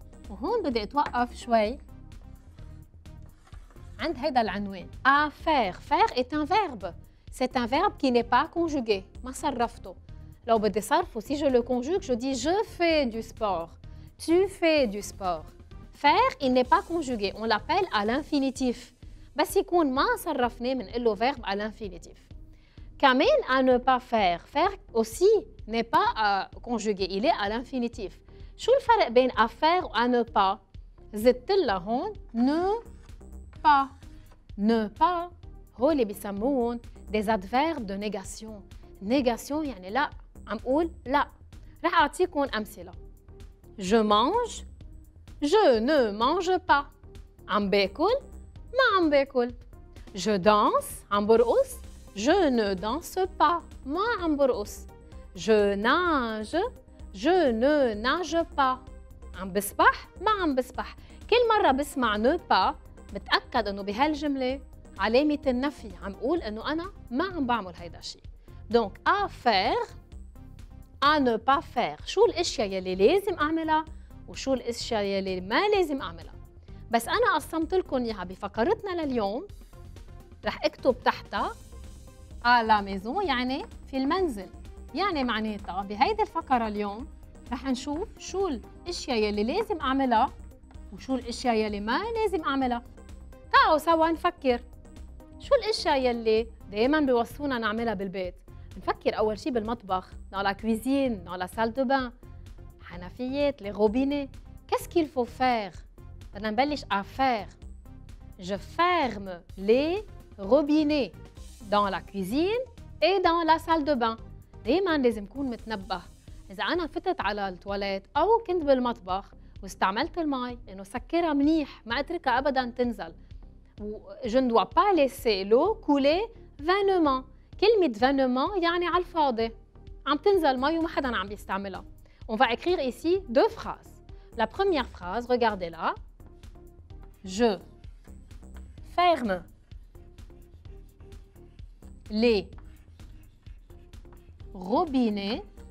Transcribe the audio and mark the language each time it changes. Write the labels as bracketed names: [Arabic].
[Arabic] وهون بدي أتوقف شوي عند هيدا العنوان. [French] À faire. Faire est un verbe. C'est un verbe qui n'est pas conjugué. [Arabic] ما صرفته. لو بدي صرفه, [French] si je le conjugue, je dis je fais du sport. Tu fais du sport. Faire, il n'est pas conjugué. On l'appelle à l'infinitif. [Arabic] بس يكون ما صرفناه بنقول له [French] verbe à l'infinitif. [Arabic] كمان [French] à ne pas faire. Faire aussi n'est pas conjugué. Il est à l'infinitif. [Arabic] شو الفرق بين à faire و [French] à ne pas؟ [Arabic] زدت لها هون ne pas. Ne pas هو اللي بيسموهم [French] des adverbes de négation. [Arabic] Négation يعني لا. عم قول لا. رح أعطيكم أمثلة. [French] Je mange. Je ne mange pas. [Arabic] عم باكل. ما عم باكل. [French] Je danse. [Arabic] عم برقص. [French] Je ne danse pas. [Arabic] ما عم برقص. [French] Je nage. Je ne nage pas. [Arabic] عم بسبح. ما عم بسبح. كل مرة بسمع ne pas بتأكد إنه بهالجملة علامة النفي. عم قول إنه أنا ما عم بعمل هيدا الشيء. [French] Donc à faire, à ne pas faire. [Arabic] شو الأشياء يلي لازم أعملها وشو الأشياء يلي ما لازم أعملها. بس أنا قسمت لكم إياها بفقرتنا لليوم. رح أكتب تحتها [French] à la maison [Arabic] يعني في المنزل. يعني معناتها بهيدي الفقرة اليوم رح نشوف شو الأشياء يلي لازم أعملها وشو الأشياء يلي ما لازم أعملها. تعالوا سوا نفكر. شو الأشياء يلي دايماً بيوصونا نعملها بالبيت؟ نفكر أول شي بالمطبخ، [French] dans la cuisine, dans la salle de bain، [Arabic] حنفيات، [French] les robinets. Qu'est-ce qu'il faut faire؟ [Arabic] بدنا نبلش [French] à faire. Je ferme les robinets dans la cuisine et dans la salle de bain. [Arabic] دايماً لازم كون متنبه. إذا أنا فتت على التواليت أو كنت بالمطبخ واستعملت المي إنه سكرها منيح ما أتركها أبداً تنزل. [French] Je ne dois pas laisser l'eau couler vainement. [Arabic] كلمة vainement يعني على الفاضي. عم تنزل مي وما حدا عم بيستعملها. [French] On va écrire ici deux phrases. La première phrase, regardez-la. Je ferme les robinets.